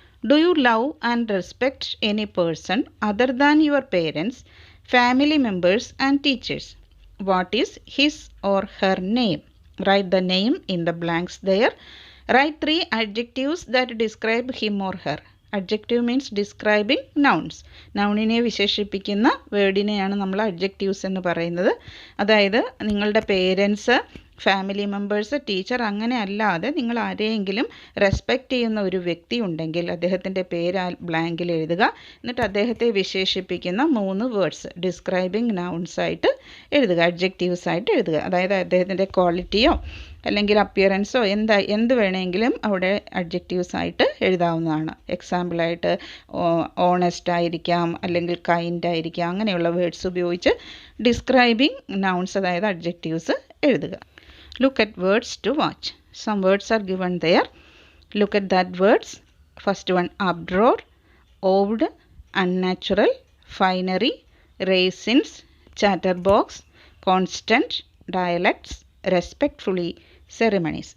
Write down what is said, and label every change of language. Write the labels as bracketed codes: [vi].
[en] Do you love and respect any person other than your parents, family members and teachers? What is his or her name? Write the name in the blanks there. Write 3 adjectives that describe him or her. Adjective means describing nouns. [ml] നൗണിനെ വിശേഷിപ്പിക്കുന്ന വേർഡിനെയാണ് നമ്മൾ adjectives എന്ന് പറയുന്നത്. അതായത് നിങ്ങളുടെ parents, family members, teacher അങ്ങനെ അല്ലാതെ നിങ്ങൾ ആരെയെങ്കിലും റെസ്പെക്റ്റ് ചെയ്യുന്ന ഒരു വ്യക്തി ഉണ്ടെങ്കിൽ അദ്ദേഹത്തിൻ്റെ പേര് ആ ബ്ലാങ്കിൽ എഴുതുക. എന്നിട്ട് അദ്ദേഹത്തെ വിശേഷിപ്പിക്കുന്ന 3 വേർഡ്സ് ഡിസ്ക്രൈബിങ് നൗൺസ് ആയിട്ട് എഴുതുക, അഡ്ജക്റ്റീവ്സ് ആയിട്ട് എഴുതുക. അതായത് അദ്ദേഹത്തിൻ്റെ ക്വാളിറ്റിയോ അല്ലെങ്കിൽ അപ്പിയറൻസോ എന്ത് വേണമെങ്കിലും അവിടെ അഡ്ജക്റ്റീവ്സ് ആയിട്ട് എഴുതാവുന്നതാണ്. എക്സാമ്പിളായിട്ട് ഓണസ്റ്റ് ആയിരിക്കാം, അല്ലെങ്കിൽ കൈൻഡ് ആയിരിക്കാം, അങ്ങനെയുള്ള വേർഡ്സ് ഉപയോഗിച്ച് ഡിസ്ക്രൈബിങ് നൗൺസ് അതായത് അഡ്ജക്റ്റീവ്സ് എഴുതുക. [en] Look at words to watch. Some words are given there. Look at that words. First one, uproar, odd, unnatural, finery, raisins, chatterbox, constant, dialects, respectfully, ceremonies.